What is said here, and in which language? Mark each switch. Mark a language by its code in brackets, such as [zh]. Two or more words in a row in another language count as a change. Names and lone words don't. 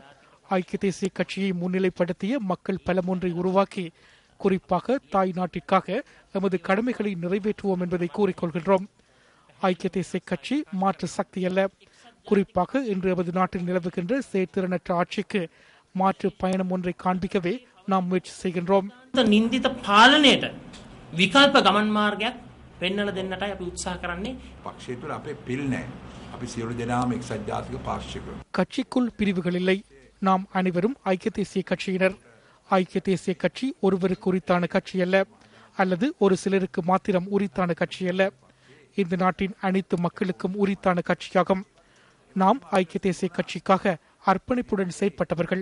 [ta] ஐக்கிய தேசிய கட்சியை முன்னிலைப்படுத்திய மக்கள் பலம் ஒன்றை உருவாக்கி குறிப்பாக தாய் நாட்டிற்காக எமது கடமைகளை நிறைவேற்றுவோம் என்பதை கூறிக்கொள்கின்றோம். ஐக்கிய தேசிய கட்சி மாற்று சக்தி அல்ல. குறிப்பாக இன்று எமது நாட்டில் நிலவுகின்ற செயற்திறனற்ற ஆட்சிக்கு மாற்று பயணம் ஒன்றை காண்பிக்கவே நாம் முயற்சி செய்கின்றோம். [si] නින්දිත පාලනයට විකල්ප ගමන් මාර්ගයක් පෙන්වලා දෙන්නටයි අපි උත්සාහ කරන්නේ. පක්ෂය තුළ අපේ පිල් නැහැ. අපි සියලු දෙනාම එක්සත් ජාතික පාක්ෂිකයෝ. [ta] கட்சிக்குள் பிரிவுகள் இல்லை. நாம் அனைவரும் ஐக்கிய தேசிய கட்சியினர். ஐக்கிய தேசிய கட்சி ஒருவருக்கு உரித்தான கட்சி அல்ல, அல்லது ஒரு சிலருக்கு மாத்திரம் உரித்தான கட்சி அல்ல. இந்த நாட்டின் அனைத்து மக்களுக்கும் உரித்தான கட்சியாகும். நாம் ஐக்கிய தேசிய கட்சிக்காக அர்ப்பணிப்புடன் செயற்பட்டவர்கள்.